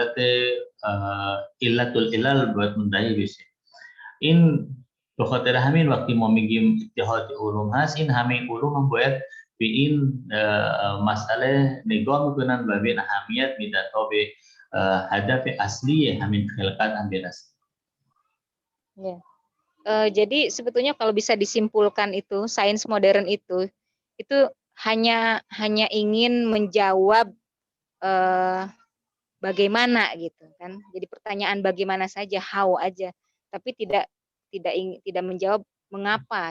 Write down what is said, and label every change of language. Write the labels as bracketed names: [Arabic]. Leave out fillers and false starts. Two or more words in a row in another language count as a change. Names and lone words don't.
[Persian] علت العلل باید منتهی بشه این به خاطر همین وقتی ما میگیم اتحاد علوم هست این همه علوم هم باید به این مسئله نگاه میکنن و به این اهمیت میدن تا به هدف اصلی همین خلقت هم برسن. [Indonesian] Ya. Jadi sebetulnya kalau bisa disimpulkan itu sains modern itu hanya ingin menjawab bagaimana gitu kan. Jadi pertanyaan bagaimana saja, how aja, tapi tidak menjawab mengapa.